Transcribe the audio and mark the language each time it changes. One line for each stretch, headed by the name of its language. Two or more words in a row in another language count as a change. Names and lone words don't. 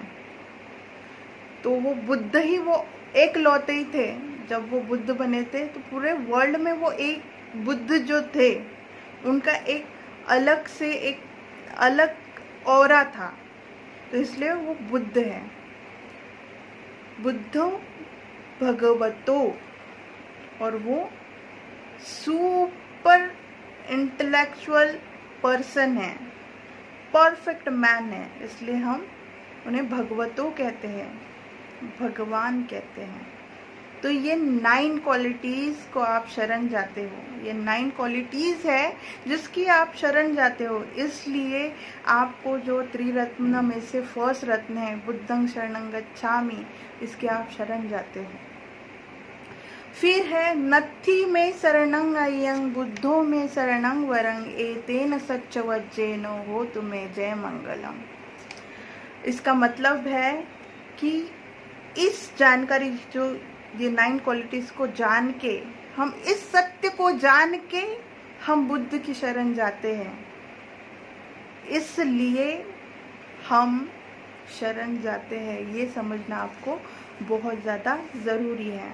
Hindi: तो वो बुद्ध ही वो एक लौते ही थे। जब वो बुद्ध बने थे तो पूरे वर्ल्ड में वो एक बुद्ध जो थे उनका एक अलग से एक अलग ऑरा था। तो इसलिए वो बुद्ध है।
Pali: बुद्धो भगवतो,
Hindi: और वो
English: super intellectual person
Hindi: है,
English: perfect man
Hindi: है। इसलिए हम उन्हें भगवतो कहते हैं, भगवान कहते हैं। तो ये 9 क्वालिटीज को आप शरण जाते हो। ये 9 क्वालिटीज है जिसकी आप शरण जाते हो। इसलिए आपको जो त्रिरत्न में से फर्स्ट रत्न है
Pali: बुद्धं शरणं गच्छामि,
Hindi: इसके आप शरण जाते हो। फिर है
Pali: नत्थि में शरणं अयं बुद्धो में शरणं वरं एतेन सच्च वज्जेन हो तुम्हें जय मंगलम।
Hindi: इसका मतलब है कि इस जानकारी, जो ये 9 क्वालिटीज को जान के, हम इस सत्य को जान के हम बुद्ध की शरण जाते हैं। इसलिए हम शरण जाते हैं, ये समझना आपको बहुत ज़्यादा ज़रूरी है।